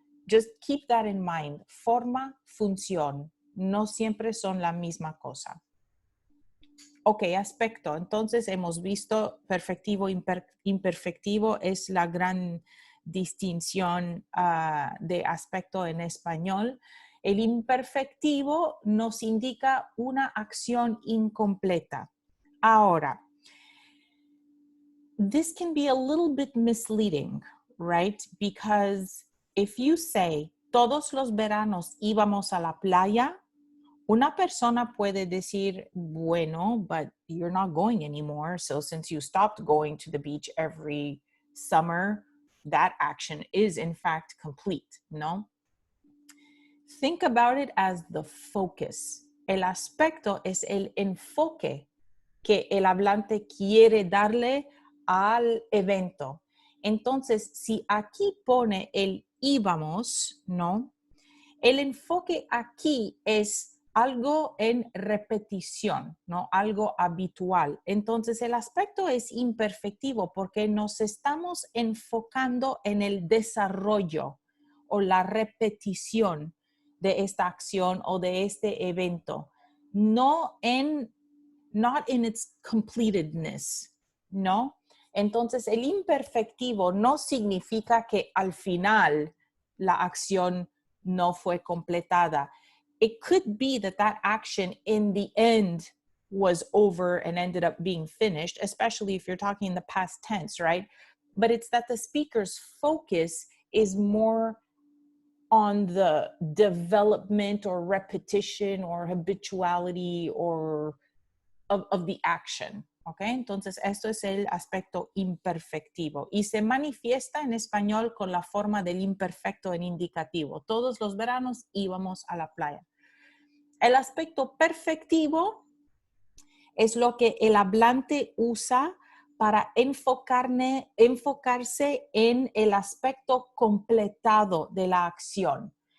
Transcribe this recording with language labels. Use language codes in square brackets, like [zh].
[es] Just keep that in mind. Forma, función, no siempre son la misma cosa. Ok, aspecto. Entonces hemos visto perfectivo, imperfectivo es la gran distinción de aspecto en español. El imperfectivo nos indica una acción incompleta. [en] Ahora, this can be a little bit misleading, right? [es] Because if you say, todos los veranos íbamos a la playa, una persona puede decir, bueno, but you're not going anymore. [en] So since you stopped going to the beach every summer, that action is in fact complete, ¿no? Think about it as the focus. [es] El aspecto es el enfoque que el hablante quiere darle al evento. Entonces, si aquí pone el íbamos, ¿no? El enfoque aquí es algo en repetición, ¿no? Algo habitual. Entonces, el aspecto es imperfectivo porque nos estamos enfocando en el desarrollo o la repetición de esta acción o de este evento, not in its completedness, ¿no? Entonces, el imperfectivo no significa que al final la acción no fue completada. [en] It could be that action in the end was over and ended up being finished, especially if you're talking in the past tense, right? But it's that the speaker's focus is more on the development or repetition or habituality or of the action. ¿Ok? [es] Entonces, esto es el aspecto imperfectivo y se manifiesta en español con la forma del imperfecto en indicativo. Todos los veranos íbamos a la playa. El aspecto perfectivo es lo que el hablante usa para enfocarse en el aspecto completado de la acción.